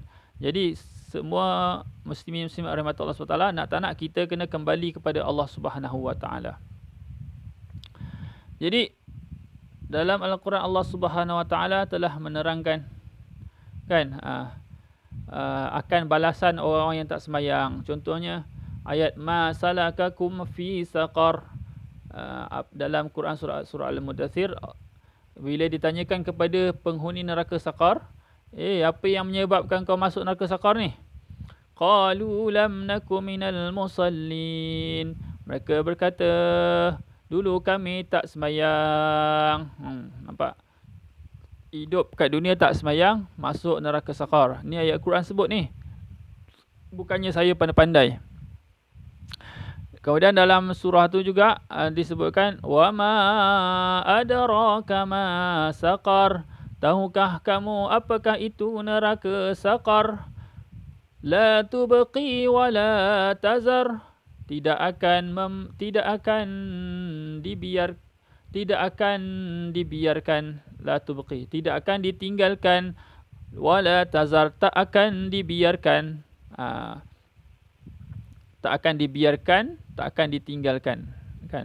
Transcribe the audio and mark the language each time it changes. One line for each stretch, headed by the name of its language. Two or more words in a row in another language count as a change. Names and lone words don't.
Malay: Jadi semua muslimin-muslimat rahmatullah SWT, nak tak nak kita kena kembali kepada Allah
Arabic: سبحانه وتعالى.
Malay: Jadi dalam Al-Quran Allah
Arabic: سبحانه وتعالى
Malay: telah menerangkan, kan, akan balasan orang-orang yang tak semayang. Contohnya ayat
Arabic: ما سلككم في سقر,
Malay: dalam Quran surah Al-Mudathir, bila ditanyakan kepada penghuni neraka Saqar, apa yang menyebabkan kau masuk neraka Saqar ni?
Arabic: قالوا لم نك من المصلين.
Malay: Mereka berkata, dulu kami tak semayang. Nampak? Hidup kat dunia tak semayang, masuk neraka Saqar. Ni ayat Quran sebut ni. Bukannya saya pandai-pandai. Kemudian dalam surah tu juga disebutkan
Arabic: وما أدراك ما سقر.
Malay: Tahukah kamu apakah itu neraka Saqar?
Arabic: لا تبقي ولا تذر.
Malay: Tidak akan dibiarkan,
Arabic: لا تبقي,
Malay: tidak akan ditinggalkan,
Arabic: ولا تذر,
Malay: tak akan dibiarkan, tak akan ditinggalkan, kan.